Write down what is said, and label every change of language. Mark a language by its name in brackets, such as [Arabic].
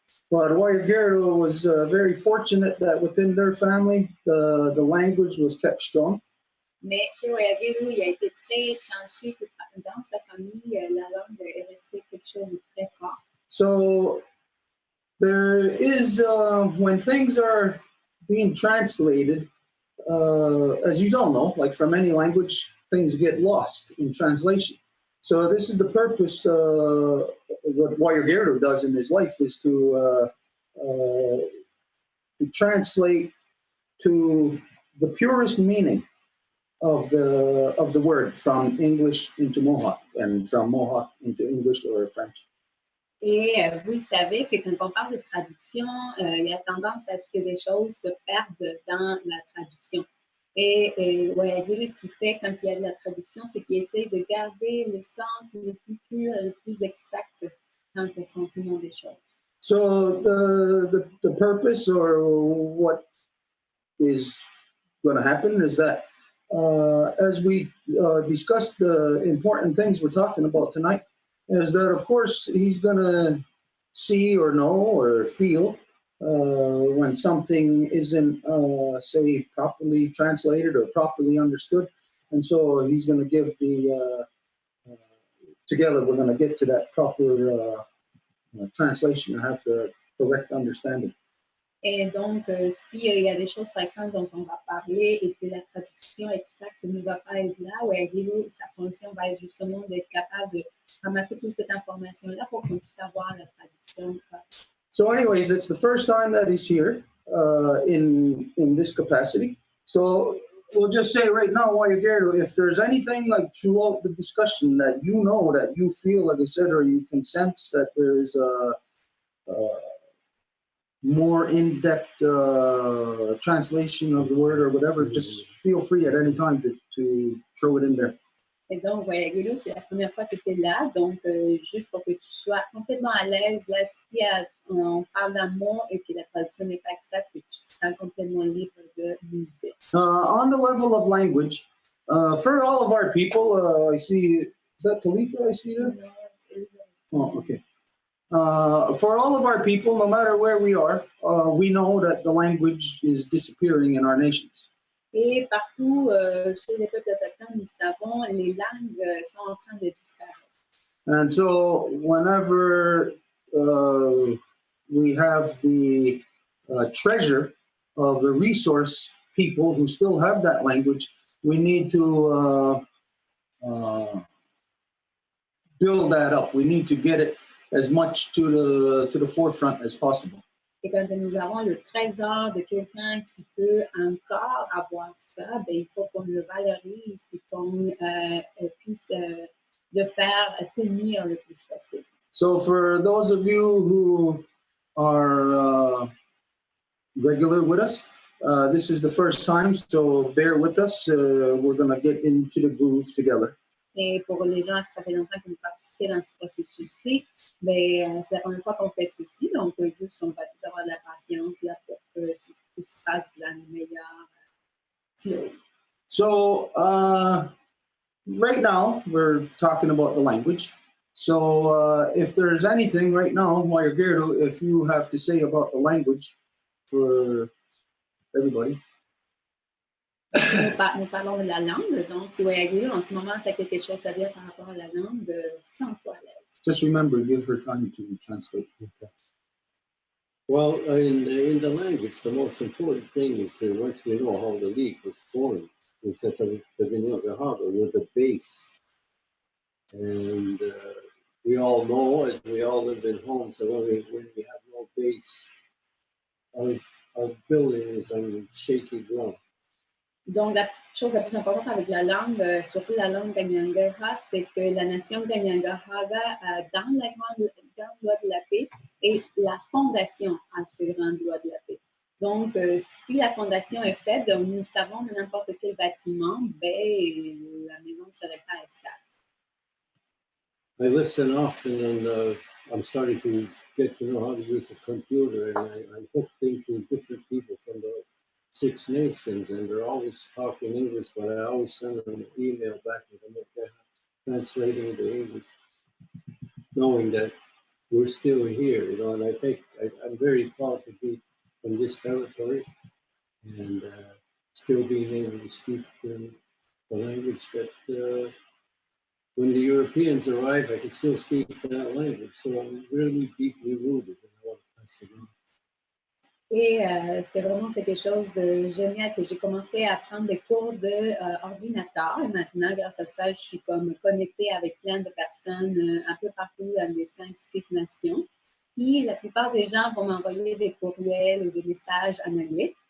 [English] But Whayagerdo was very fortunate that within their family, the language was kept strong. [French] Mais chez Whayagerdo, il a été très chanceux que dans sa famille, la langue est restée quelque chose de très fort. [English] So there is, when things are being translated, as you all know, like from any language, things get lost in translation. So this is the purpose, what Whayagerdo does in his life is to translate to the purest meaning of the word from English into Mohawk and from Mohawk into English or French. [French] Et vous le savez que quand on parle de traduction, il y a tendance à ce que des choses se perdent dans la traduction. Et Whayagerdo, ce qu'il fait quand il y a de la traduction, c'est qu'il essaye de garder l'essence le plus pur et le plus exact quant au sentiment des choses. [English] So the purpose or what is going to happen is that as we discuss the important things we're talking about tonight, is that of course he's going to see or know or feel when something isn't, say, properly translated or properly understood. And so he's going to give together we're going to get to that proper translation and have the correct understanding. [French] Et donc, s'il y a des choses, par exemple, dont on va parler et que la traduction exacte ne va pas être là, Whayagerdo, sa fonction va être justement d'être capable de ramasser toute cette information-là pour qu'on puisse avoir la traduction. [English] So anyways, it's the first time that he's here in this capacity. So we'll just say right now, Whayagerdo, if there's anything like throughout the discussion that you know, that you feel, like I said, or you can sense that there is a more in-depth translation of the word or whatever, just feel free at any time to throw it in there. [French] Et donc, Whayagerdo, c'est la première fois que tu es là, donc juste pour que tu sois complètement à l'aise, là, si on parle d'un mot et que la traduction n'est pas exacte, que tu te sens complètement libre de nous dire. [English] On the level of language, for all of our people, I see, is that Talitha I see there? Oh, okay. For all of our people, no matter where we are, we know that the language is disappearing in our nations. [French] Et partout chez les peuples autochtones, nous savons, les langues sont en train de disparaître. [English] And so whenever we have the treasure of the resource people who still have that language, we need to build that up. We need to get it as much to the forefront as possible. [French] Et quand nous avons le trésor de quelqu'un qui peut encore avoir ça, ben, il faut qu'on le valorise et qu'on puisse le faire tenir le plus possible. [English] So for those of you who are regular with us, this is the first time, so bear with us. We're going to get into the groove together. [French] Et pour les gens qui ça fait longtemps que vous participez dans ce processus-ci, ben, c'est la première fois qu'on fait ceci, donc juste on va tous avoir de la patience là, pour que tout se passe de la meilleure flow. [English] So right now we're talking about the language. So if there's anything right now, Whayagerdo, if you have to say about the language for everybody. [French] Nous parlons de la langue, donc si Whayagerdo, en ce moment, tu as quelque chose à dire par rapport à la langue, sens-toi à l'aise. [English] Just remember, give her time to translate. Okay. Well, in the language, the most important thing is that once we know how the league was formed, is at the beginning of the harbor with the base. And we all know, as we all live in homes, that when we have no base, our building is on shaky ground. [French] Donc, la chose la plus importante avec la langue, surtout la langue Kanien'kehá:ka, c'est que la nation Kanien'kehá:ka, dans la grande loi de la paix, est la fondation à ces grandes lois de la paix. Donc, si la fondation est faible, nous savons de n'importe quel bâtiment, ben, la maison ne serait pas stable. [English] I listen often, and I'm starting to get to know how to use a computer, and I'm hooked into different people from the 6 nations, and they're always talking English, but I always send them an email back to them, translating into English, knowing that we're still here, you know, and I think I'm very proud to be from this territory and still being able to speak the language that when the Europeans arrive, I can still speak that language. So I'm really deeply rooted and I want to pass it on. [French] Et c'est vraiment quelque chose de génial que j'ai commencé à prendre des cours d'ordinateur. Et maintenant, grâce à ça, je suis comme connectée avec plein de personnes un peu partout dans les 5-6 nations. Puis la plupart des gens vont m'envoyer des courriels ou des messages en anglais.